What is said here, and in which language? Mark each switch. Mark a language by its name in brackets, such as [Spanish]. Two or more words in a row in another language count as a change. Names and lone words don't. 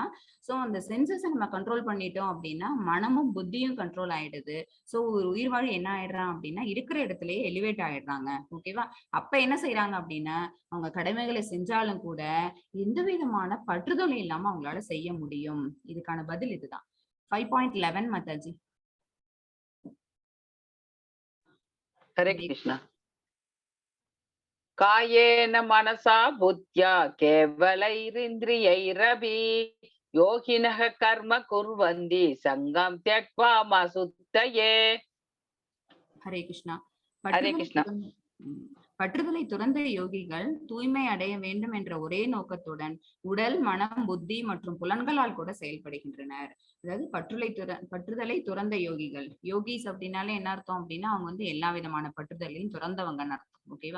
[Tamil] சோ அந்த சென்சஸை நம்ம கண்ட்ரோல் பண்ணிட்டோம் அப்படின்னா மனமும் புத்தியும் கண்ட்ரோல் ஆயிடுது. சோ ஒரு உயிர் வாழி என்ன ஆயிடுறான் அப்படின்னா இருக்கிற இடத்துலயே எலிவேட் ஆயிடுறாங்க. ஓகேவா? அப்ப என்ன செய்யறாங்க அப்படின்னா அவங்க கடமைகளை செஞ்சாலும் கூட எந்த விதமான பற்றுதலும் இல்லாம அவங்களால செய்ய முடியும். இதுக்கான பதில் இதுதான். 5.11 माताजी। [Hindi] हरे कृष्णा। [Sanskrit] कायेन मनसा बुद्ध्या केवलैरिन्द्रियैरपि योगिनः कर्म कुर्वन्ति संगं त्यक्त्वा मासुद्धये। [Hindi] हरे कृष्णा। हरे कृष्णा। [Tamil] பற்றுதலை துறந்த யோகிகள் தூய்மை அடைய வேண்டும் என்ற ஒரே நோக்கத்துடன் உடல், மனம், புத்தி மற்றும் புலன்களால் கூட செயல்படுகின்றனர். அதாவது பற்றுதலை துறந்த யோகிகள். யோகிஸ் அப்படின்னாலே என்ன அர்த்தம் அப்படின்னா அவங்க வந்து எல்லா விதமான பற்றுதலையும் துறந்தவங்கன்னு அர்த்தம். ஓகேவா?